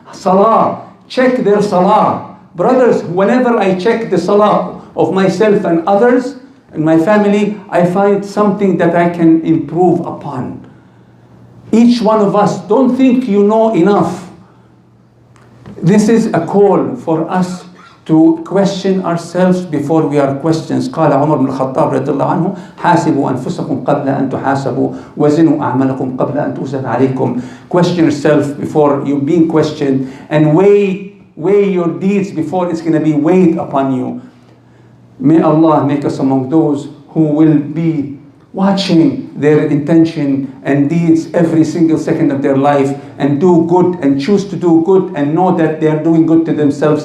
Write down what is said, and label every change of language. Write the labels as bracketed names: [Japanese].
[English] Salah, check their salah. Brothers, whenever I check the salah of myself and others in my family, I find something that I can improve upon. Each one of us, don't think you know enough. This is a call for us to question ourselves before we are questions. [Arabic] قال عمر بن الخطاب رضي الله عنه حاسبوا أنفسكم قبل أن تحاسبوا وزنوا أعمالكم قبل أن توزن عليكم. [English] Question yourself before you're being questioned, and weigh your deeds before it's going to be weighed upon you. May Allah make us among those who will be watching their intention and deeds every single second of their life, and do good and choose to do good and know that they are doing good to themselves.